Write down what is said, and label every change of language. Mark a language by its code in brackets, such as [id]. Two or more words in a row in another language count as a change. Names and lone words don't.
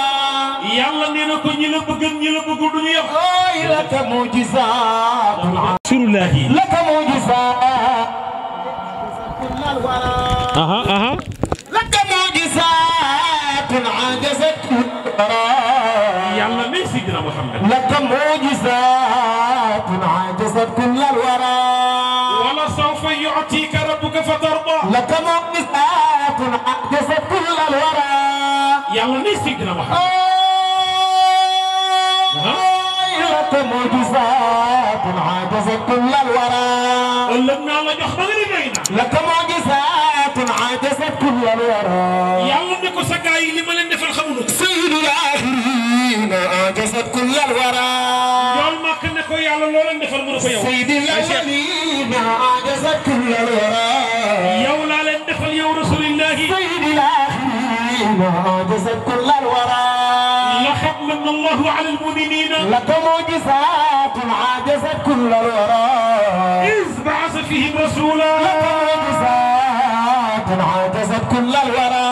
[wo] yàlla nee na ko ñi la bëgg duñu yem [ar] لك معجزة rasulullah لك معجزة كل الورى لك معجزة عجزت كل الورى [wo] yàlla may Seydina Muhammad [ar] لك معجزات عجزت كل الورى ولا سوف يعطيك ربك فترضى لك معجزات عجزت كل الورى [wo] يلا may Seydina Muhammad [ar] لك معجزات عجزت كل الورى [wo] ëllëg naa la jox ba nga ni doy na [ar] لك معجزات عجزت كل الورى [wo] yàlla ne ko sa gaa yi li ma leen defal xamuñu ko [ar] سيد الآخرين عجزت كل الورى [wo] yool màkk ne ko yàlla loo leen defal mu ne ko yow [ar] سيد الأولين عجزت كل الورى [wo] yow laa leen defal yow rasulillahi [ar] سيد الآخرين عجزت كل الورى لقد من الله على المؤمنين لك معجزات عجزت كل الورى إذ بعث فيهم رسولا لك معجزات عجزت كل الورى